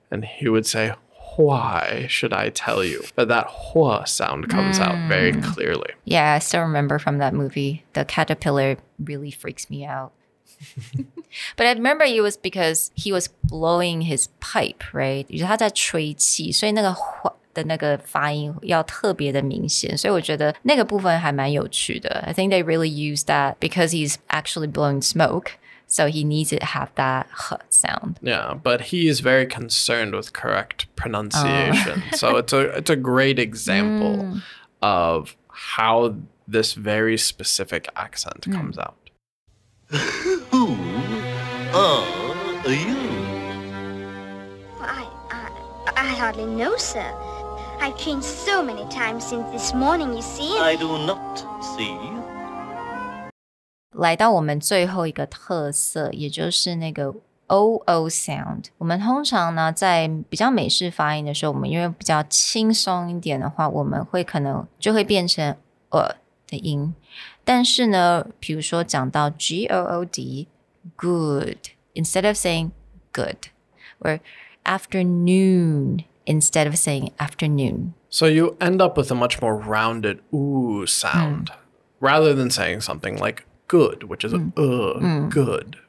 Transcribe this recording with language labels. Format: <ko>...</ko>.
<en>And he would say, "Why should I tell you?" But that hua sound comes out very clearly. Yeah, I still remember from that movie. The caterpillar really freaks me out. But I remember it was because he was blowing his pipe, right?</en> <zh>就是他在吹气，所以那个的那个发音要特别的明显，所以我觉得那个部分还蛮有趣的。</zh> <en>I think they really use that because he's actually blowing smoke, so he needs to have that h sound. Yeah, but he is very concerned with correct pronunciation. So it's a great example of how this very specific accent comes out. Who are you? I hardly know, sir. I've changed so many times since this morning, you see. I do not see.</en> <zh>来到我们最后一个特色，也就是那个 oo sound。我们通常呢，在比较美式发音的时候，我们因为比较轻松一点的话，我们会可能就会变成的音。但是呢，比如说讲到</zh> <en>good, good, instead of saying good, or afternoon, instead of saying afternoon. So you end up with a much more rounded ooh sound rather than saying something like good, which is good.</en>